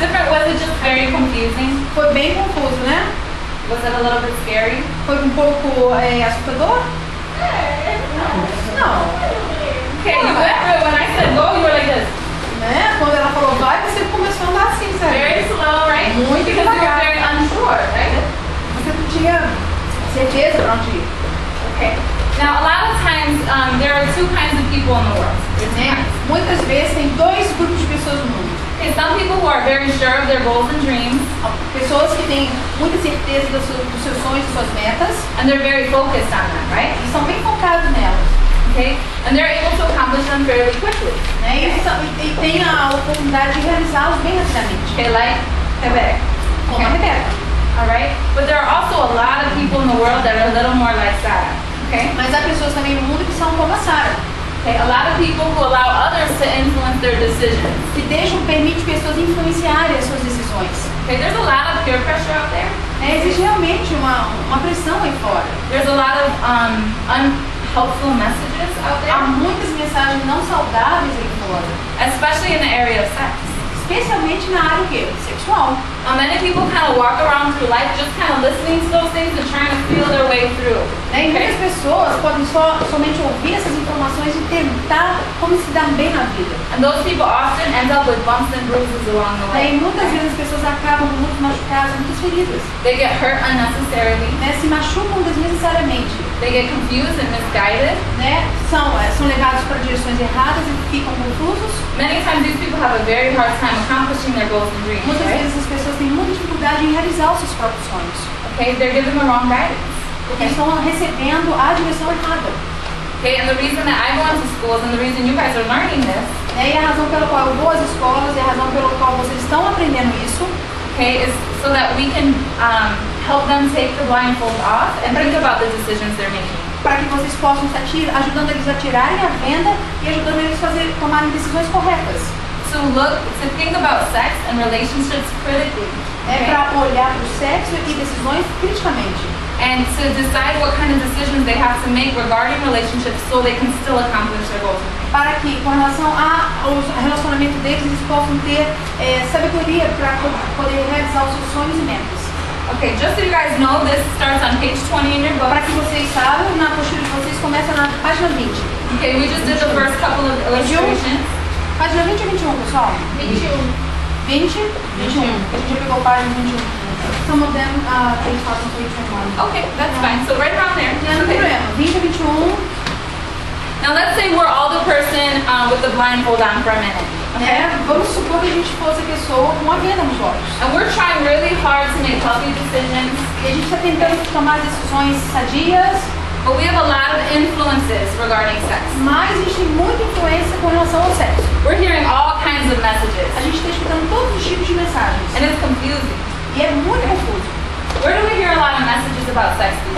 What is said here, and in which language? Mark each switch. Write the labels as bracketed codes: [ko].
[en] Was it just very confusing? [pt] Foi bem confuso, né? [en] Was it a little bit scary? [pt] Foi um pouco assustador? Não. [en] Okay, you went through it. When I said go, you were like this. [pt] Né? Quando ela falou vai, você começou a andar assim, sabe? [en] Very slow, right? [pt] Muito [en] Because you were [pt] devagar. [en] very unsure, right? [pt] Você não tinha certeza pra onde ir. [en] Okay. Now, a lot of times, there are two kinds of people in the world. There's two [pt] Né? [en] kinds. [pt] Muitas vezes tem dois grupos de pessoas no mundo. [en] Okay, some people who are very sure of their goals and dreams, [pt] Pessoas que têm muita certeza dos seus sonhos e suas metas [en] and they're very focused on them, right? [pt] e são bem focados nelas. [en] Okay? And they're able to accomplish them fairly quickly. [pt] Né? E tem a oportunidade de realizá-los bem rapidamente. [en] Okay, like Quebec. [pt] Como a Rebeca. [en] Alright? But there are also a lot of people in the world that are a little more like Sarah. Okay? [pt] Mas há pessoas também no mundo que são como a Sarah, [en] Okay, a lot of people who allow others to influence their decisions. [pt] que permite pessoas influenciarem as suas decisões. [en] Okay, there's a lot of peer pressure out there. [pt] Existe realmente uma pressão aí fora. [en] There's a lot of unhelpful messages out [pt] Há [en] there, [pt] muitas mensagens não saudáveis aí fora, [en] especially in the area of sex. [pt] especialmente na área o quê? Sexual. [en] Many people kind of walk around through life just kind of listening to those things and trying to feel their way through. [pt] Né? E muitas pessoas podem somente ouvir essas informações e tentar como se dar bem na vida. [en] And those people often end up with bumps and bruises along the way. [pt] E muitas vezes as pessoas acabam com muitos machucados, muitas feridas. [en] They get hurt unnecessarily. [pt] Né? Se machucam desnecessariamente. [en] They get confused and misguided. [pt] Né? São levados para direções erradas e ficam confusos. [en] Many times these people have a very hard time accomplishing their goals and dreams. [pt] Muitas [en] Right? [pt] vezes as pessoas têm muita dificuldade em realizar os seus próprios sonhos. [en] Okay, they're given the wrong guidance. [pt] Porque estão recebendo a direção errada. [en] Okay, and the reason that I go into schools and the reason you guys are learning this, [pt] Né? E a razão pela qual eu vou às escolas e a razão pela qual vocês estão aprendendo isso [en] okay, is so that we can help them take the blindfold off and think about the decisions they're making. [pt] para que vocês possam estar ajudando eles a tirarem a venda e ajudando eles a tomarem decisões corretas. [en] To think about sex and relationships critically. [pt] É para olhar para o sexo e decisões criticamente. [en] And to decide what kind of decisions they have to make regarding relationships so they can still accomplish their goals. [pt] Para que, com relação ao relacionamento deles, eles possam ter sabedoria para poder realizar os seus sonhos e metas. [en] Okay, just so you guys know, this starts on page 20 in your book. [pt] Para que vocês saibam, na apostila de vocês começa na página 20. [en] Okay, we just did the first couple of illustrations. [pt] Página 20 ou 21, pessoal? 21. 20? 21. A gente já pegou a página 21. [en] Some of them, [pt] eles passam [en] page 21. Okay, that's fine. So right around there. [pt] Não tem [en] Okay. [pt] problema. 20 a 21. [en] Now let's say we're all the person with the blindfold on for a minute. Okay? [pt] Né? Vamos supor que a gente fosse a pessoa com a venda nos olhos. [en] And we're trying really hard to make healthy decisions, [pt] E a gente está tentando tomar decisões sadias, [en] but we have a lot of influences regarding sex. [pt] mas a gente tem muita influência com relação ao sexo. [en] We're hearing all kinds of messages, [pt] A gente está escutando todos os tipos de mensagens. [en] and it's confusing. [pt] E é muito confuso. [en] Where do we hear a lot of messages about sex these